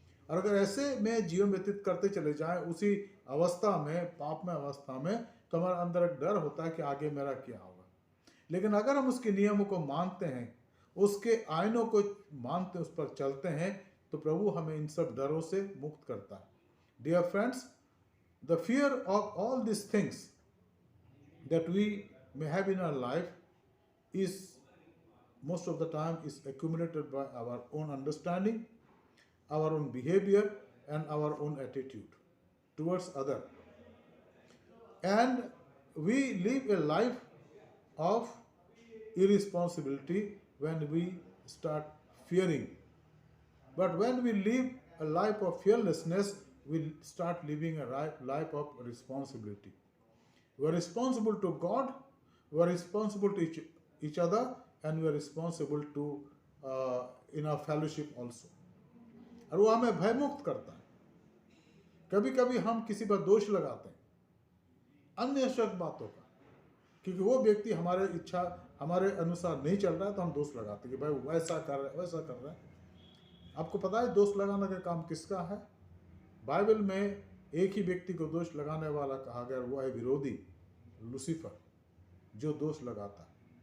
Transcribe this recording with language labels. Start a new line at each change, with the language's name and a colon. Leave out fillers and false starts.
Hindi: और अगर ऐसे में जीवन व्यतीत करते चले जाएं उसी अवस्था में, पाप में अवस्था में, तो हमारे अंदर एक डर होता है कि आगे मेरा क्या होगा। लेकिन अगर हम उसके नियमों को मानते हैं, उसके आयनों को मानते हैं, उस पर चलते हैं, तो प्रभु हमें इन सब डरों से मुक्त करता है।
English: Dear friends, the fear of all this things that we may have in our life is most of the time is accumulated by our own understanding, our own behavior and our own attitude towards other. And we live a life of irresponsibility when we start fearing. But when we live a life of fearlessness, we start living a life of responsibility. We are responsible to God, we are responsible to each other, and we are responsible to in our fellowship also.
Hindi: और वो हमें भयमुक्त करता है। कभी कभी हम किसी पर दोष लगाते हैं अन्यशक बातों का, क्योंकि वो व्यक्ति हमारे इच्छा हमारे अनुसार नहीं चल रहा है, तो हम दोष लगाते हैं कि भाई वैसा कर रहा है, वैसा कर रहा है। आपको पता है दोष लगाने का काम किसका है? बाइबल में एक ही व्यक्ति को दोष लगाने वाला कहा गया, वो है विरोधी लूसीफर, जो दोष लगाता है।